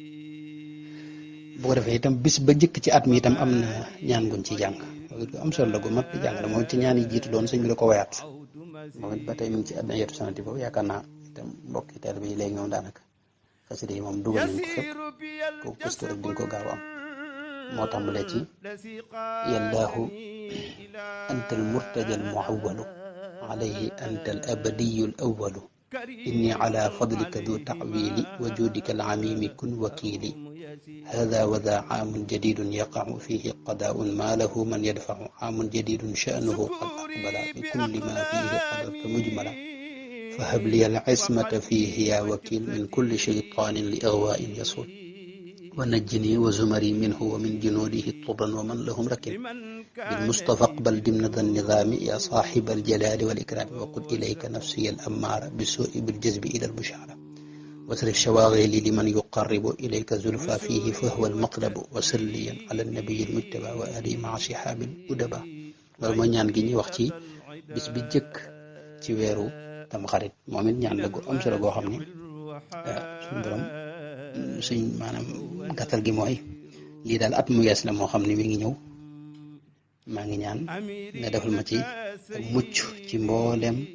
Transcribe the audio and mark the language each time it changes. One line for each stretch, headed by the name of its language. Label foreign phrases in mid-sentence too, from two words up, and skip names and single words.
Wolof: bu ko defee itam bis ba njëkk ci at mi itam am na ñaan guñ ci jàng loolu am solo la gu mat di jàng la moom ci ñaan yi jiitu doon sëñ bi la ko wayaat moom it ba tey mi ngi ci àddina yetu sanati boobu yaakaar naa itam mbokki teel bi léegi ñoom daanaka xasida yi moom dugal nañ ko fépp ko gëstu rek dinga ko gaaw am moo tàmbalee ci yallaahu
Arabic: أنت المرتجى المعول عليه أنت الأبدي الأول إني على فضلك ذو تعويل وجودك العميم كن وكيلي هذا وذا عام جديد يقع فيه قضاء ما له من يدفع عام جديد شأنه قد أقبل بكل ما فيه قدرت مجملا فهب لي العصمة فيه يا وكيل من كل شيطان لإغواء يصول ونجني وزمري منه ومن جنوده طرا ومن لهم ركب بالمصطفى اقبل ضمن ذا النظام يا صاحب الجلال والإكرام وقل إليك نفسي الأمارة بالسوء بالجذب إلى البشارة واترك شواغلي لمن يقرب إليك زلفى فيه فهو المطلب وسليا على النبي المجتبى وآله مع صحاب الأدباء
Wolof: loolu mooy ñaan gi ñuy wax ci bis bi jëkk ci weeru Tamxarit moom it ñaan la gu am solo goo xam ne suñ borom suñ maanaam gàttal gi mooy lii daal at mu yees la moo xam ne mi ngi ñëw maa ngi ñaan nga defal ma ci mucc ci mboolem